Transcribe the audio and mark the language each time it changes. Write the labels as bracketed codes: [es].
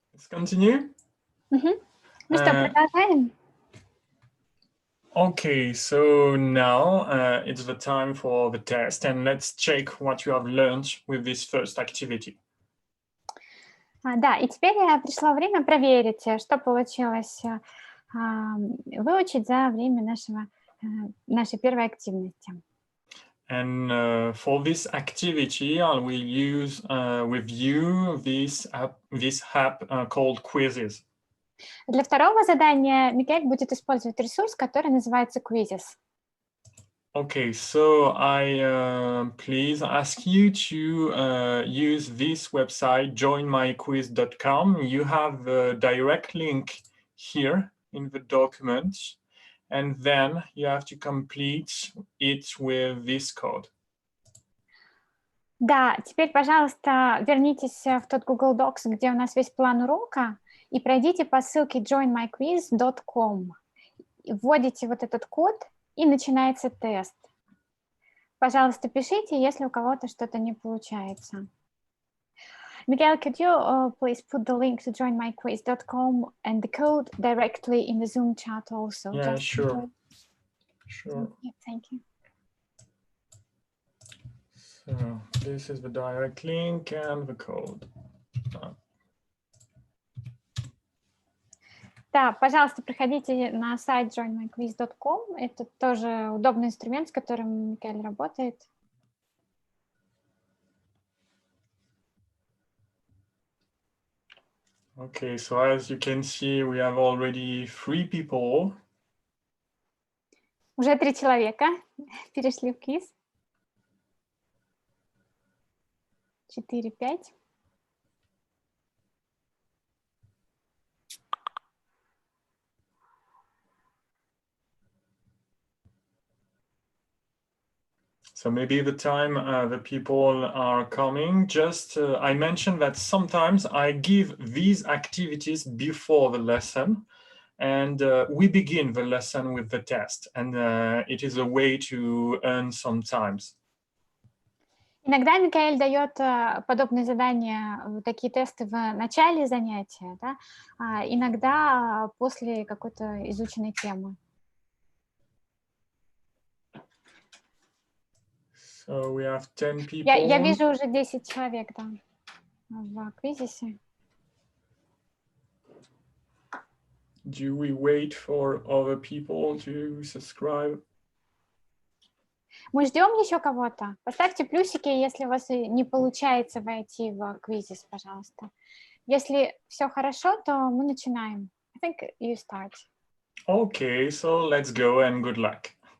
[en] continue? [ru] Ну что, продолжаем? [en] Okay, so now it's the time for the test, and let's check what you have learned with this first activity. [ru] Да, и теперь пришло время проверить, что получилось выучить за время нашей первой активности. [en] And for this activity, I will use with you this app called Quizzes. [ru] Для второго задания Микаэль будет использовать ресурс, который называется Quizzes. [en] Okay, so I please ask you to use this website, joinmyquiz.com. You have a direct link here in the document, and then you have to complete it with this code. [ru] Да, теперь, пожалуйста, вернитесь в тот Google Docs, где у нас весь план урока, и пройдите по ссылке joinmyquiz.com. Вводите вот этот код, и начинается тест. Пожалуйста, пишите, если у кого-то что-то не получается. [en] Miguel, could you please put the link to joinmyquiz.com and the code directly in the Zoom chat also? Yeah, sure. Sure. Yeah, thank you. So this is the direct link and the code. [ru] Да, пожалуйста, приходите на сайт joinmyquiz.com. Это тоже удобный инструмент, с которым Микаэль работает. [en] Okay, so as you can see, we have already 3 people. [ru] Уже 3 человека перешли в квиз. [en] 4, 5. So maybe the time the people are coming, just I mentioned that sometimes I give these activities before the lesson, and we begin the lesson with the test, and it is a way to earn some time. [ru] Иногда Микаэль дает подобные задания, такие тесты в начале занятия, да? Иногда после какой-то изученной темы. [en] So we have 10 people. [ru] Я вижу уже 10 человек, да, в квизисе. [en] Do we wait for other people to subscribe? [ru] Мы ждем еще кого-то. Поставьте плюсики, если у вас не получается войти в квизис, пожалуйста. Если все хорошо, то мы начинаем. [en] I think you start. Okay, so let's go and good luck.